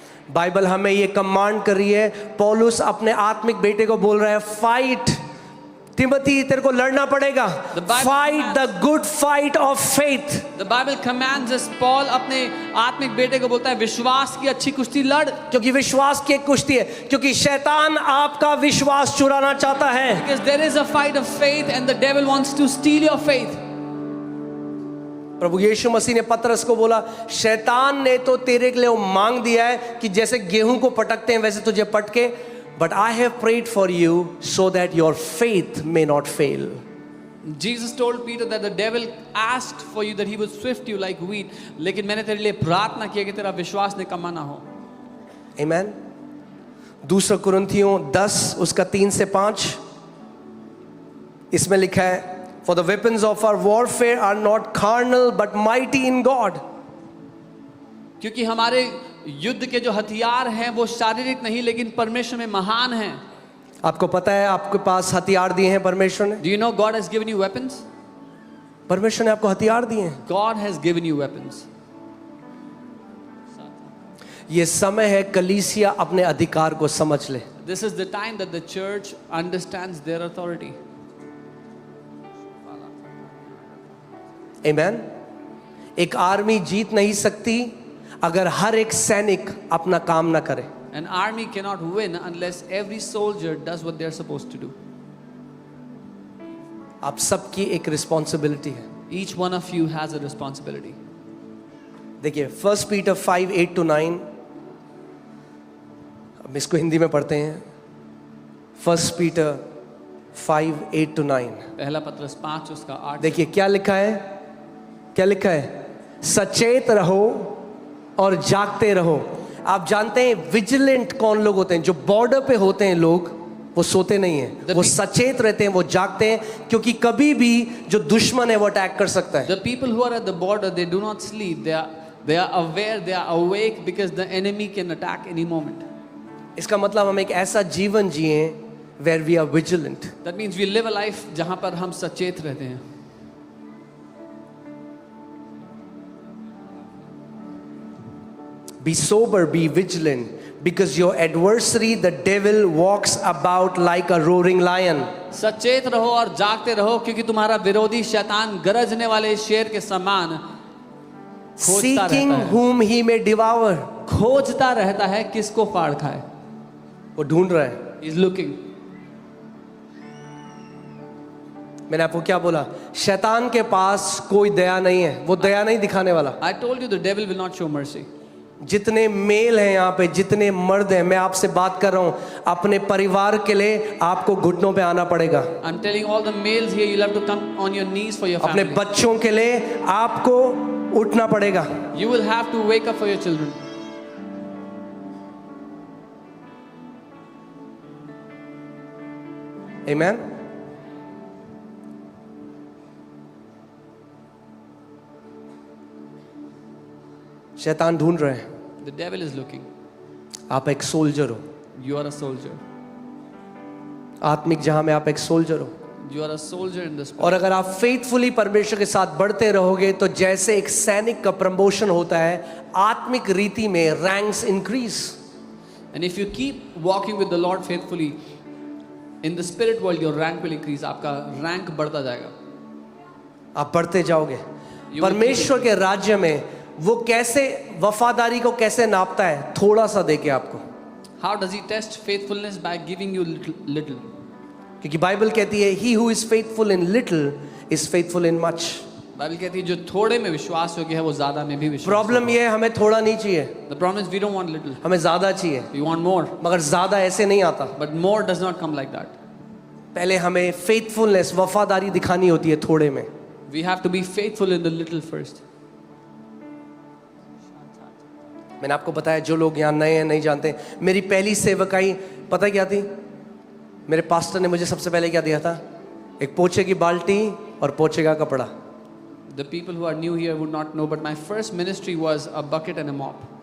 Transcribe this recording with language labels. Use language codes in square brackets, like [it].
[hi] Bible हमें ये command कर रही है, पौलुस अपने आत्मिक बेटे को बोल रहा है फाइट तिमोथी, तेरे को लड़ना पड़ेगा। [en] The Bible fight the good fight of faith. The Bible commands us. [hi] Paul अपने आत्मिक बेटे को बोलता है विश्वास की अच्छी कुश्ती लड़. क्योंकि विश्वास की एक कुश्ती है, क्योंकि शैतान आपका विश्वास चुराना चाहता है। [en] Because there is a fight of faith and the devil wants to steal your faith. [hi] प्रभु यीशु मसीह ने पतरस को बोला, शैतान ने तो तेरे के लिए वो मांग दिया है कि जैसे गेहूं को पटकते हैं वैसे तुझे पटके, but I have prayed for you so that your faith may not fail. [en] Jesus told Peter that the devil asked for you that he would swift you like wheat. [hi] लेकिन मैंने तेरे लिए प्रार्थना किया कि तेरा विश्वास निकम्मा ना हो. आमीन। [en] दूसरा कुरिन्थियों 10 उसका 3 से 5 इसमें लिखा है, For the weapons of our warfare are not carnal but mighty in God. [hi] क्योंकि हमारे युद्ध के जो हथियार हैं वो शारीरिक नहीं लेकिन परमेश्वर में महान हैं. आपको पता है आपके पास हथियार दिए हैं परमेश्वर ने। [en] Do you know God has given you weapons? [hi] परमेश्वर ने आपको हथियार दिए हैं। [en] God has given you weapons. [hi] ये समय है कलीसिया अपने अधिकार को समझ ले। [en] This is the time that the church understands their authority. [hi] आमेन। एक आर्मी जीत नहीं सकती अगर हर एक सैनिक अपना काम ना करे। [en] An army cannot win unless every soldier does what they're supposed to do. [hi] आप सबकी एक रिस्पॉन्सिबिलिटी है। [en] Each one of you has a responsibility. [hi] देखिए 1 पीटर 5:8-9, अब इसको हिंदी में पढ़ते हैं। 1 पीटर 5:8-9, पहला पत्रस 5 उसका 8। देखिए क्या लिखा है, क्या लिखा है, सचेत रहो और जागते रहो। आप जानते हैं विजिलेंट कौन लोग होते हैं? जो बॉर्डर पे होते हैं लोग, वो सोते नहीं हैं, वो सचेत रहते हैं, वो जागते हैं, क्योंकि कभी भी जो दुश्मन है वो अटैक कर सकता है। [en] The people who are at the border, they do not sleep. They are aware, they are awake because the enemy can attack any moment. [hi] इसका मतलब हम एक ऐसा जीवन जिए where we are vigilant. [en] That means we live a life जहां पर हम सचेत रहते हैं। Be sober, be vigilant, because your adversary, the devil, walks about like a roaring lion. [hi] सचेत रहो और जागते रहो, क्योंकि तुम्हारा विरोधी शैतान गरजने वाले शेर के समान खोजता [en] Seeking [hi] रहता है। [en] whom he may devour. [hi] खोजता रहता है किसको फाड़ खाए। वो ढूंढ रहा है। [en] He is looking. [hi] मैंने आपको क्या बोला? शैतान के पास कोई दया नहीं है, वो दया नहीं दिखाने वाला। [en] I told you the devil will not show mercy. [hi] जितने मेल हैं यहाँ पे, जितने मर्द हैं, मैं आपसे बात कर रहा हूँ, अपने परिवार के लिए आपको घुटनों पे आना पड़ेगा। [en] I'm telling all the males here, you'll have to come on your knees for your [hi] अपने [en] family. [hi] बच्चों के लिए आपको उठना पड़ेगा। [en] You will have to wake up for your children. Amen. [hi] शैतान ढूंढ रहे हैं। [en] The devil is looking. [hi] आप एक सोल्जर हो, [en] You are a soldier. [hi] आत्मिक जहां में आप एक सोल्जर हो। [en] You are a soldier in this. [hi] और अगर आप फेथफुली परमेश्वर के साथ बढ़ते रहोगे तो जैसे एक सैनिक का प्रमोशन होता है, आत्मिक रीति में ranks increase. [en] And if you keep walking with the Lord faithfully, in the spirit world, your rank will increase. [hi] आपका rank बढ़ता जाएगा। आप बढ़ते जाओगे। [en] will [hi] परमेश्वर के राज्य में वो कैसे वफादारी को कैसे नापता है? थोड़ा सा देके आपको। [en] How does he test faithfulness? By giving you little. [hi] क्योंकि बाइबल कहती है he who is faithful in little is faithful in much। Bible कहती है जो थोड़े में विश्वास योग्य है वो ज्यादा में भी विश्वास। प्रॉब्लम ये है हमें थोड़ा नहीं चाहिए, [en] The problem is we don't want little. [hi] हमें ज्यादा चाहिए, [en] We want more. [hi] मगर ज्यादा ऐसे नहीं आता। [en] But more does not come like that. [hi] पहले हमें फेथफुलनेस, वफादारी दिखानी होती है थोड़े में। [en] We have to be faithful in the little first. [hi] मैंने आपको बताया, जो लोग यहाँ नए हैं नहीं जानते, मेरी पहली सेवकाई पता क्या थी? मेरे पास्टर ने मुझे सबसे पहले क्या दिया था? एक पोछे की बाल्टी और पोछे का कपड़ा। [en] The people who are new here would not know, but my first ministry was a bucket and a mop.